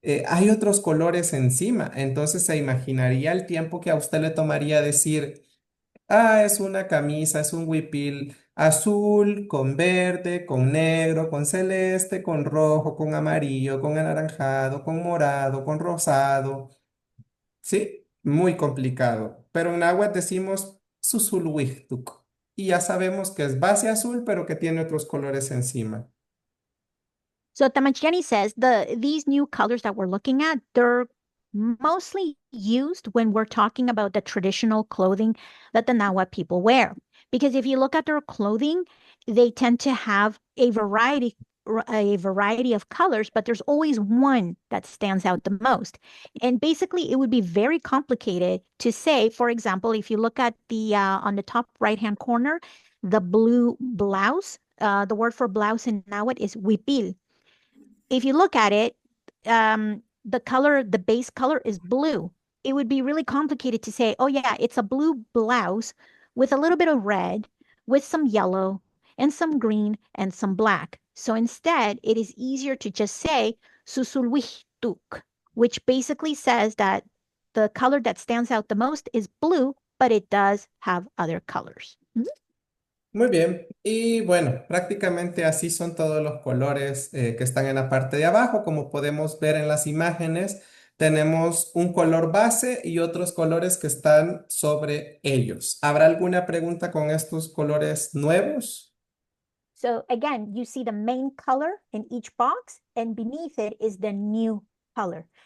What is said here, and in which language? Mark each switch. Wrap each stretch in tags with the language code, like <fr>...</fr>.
<es>Hay otros colores encima. Entonces se imaginaría el tiempo que a usted le tomaría decir, ah, es una camisa, es un huipil azul con verde, con negro, con celeste, con rojo, con amarillo, con anaranjado, con morado, con rosado. Sí, muy complicado. Pero en náhuatl decimos susulhuictuc. Y ya sabemos que es base azul, pero que tiene otros colores encima.</es> <en>So Tamachani says these new colors that we're looking at, they're mostly used when we're talking about the traditional clothing that the Nahuatl people wear. Because if you look at their clothing, they tend to have a variety of colors, but there's always one that stands out the most. And basically, it would be very complicated to say, for example, if you look at the on the top right-hand corner, the blue blouse, the word for blouse in Nahuatl is huipil. If you look at it, the base color is blue. It would be really complicated to say, oh yeah, it's a blue blouse with a little bit of red, with some yellow and some green and some black. So instead, it is easier to just say susulwihtuk, which basically says that the color that stands out the most is blue, but it does have other colors. Mhm.</en> <es>Muy bien. Y bueno, prácticamente así son todos los colores que están en la parte de abajo. Como podemos ver en las imágenes, tenemos un color base y otros colores que están sobre ellos. ¿Habrá alguna pregunta con estos colores nuevos?</es> <en>So again, you see the main color in each box, and beneath it is the new color.</en>